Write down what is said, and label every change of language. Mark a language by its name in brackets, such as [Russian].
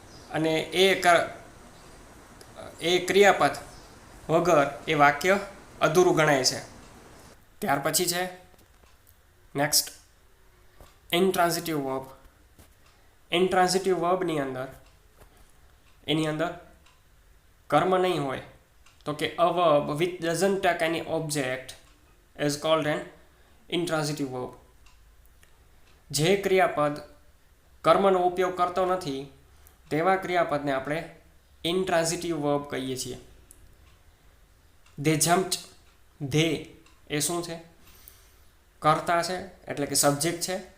[Gujarati] અને એ ક્રિયાપદ વગર એ વાક્ય અધૂરું ગણાય છે. ત્યાર પછી છે નેક્સ્ટ, ઇનટ્રાન્ઝિટિવ વર્બ. ઇનટ્રાન્ઝિટિવ વર્બની અંદર એની અંદર કર્મ નહીં હોય. તો કે [English] a verb which doesn't take any object is called an intransitive verb. [Gujarati] જે ક્રિયાપદ કર્મનો ઉપયોગ કરતો નથી તેવા ક્રિયાપદને આપણે ઇનટ્રાન્ઝિટિવ વર્બ કહીએ છીએ. [English] They jumped. [Gujarati] ધે એ શું છે? કર્તા છે, એટલે કે સબ્જેક્ટ છે.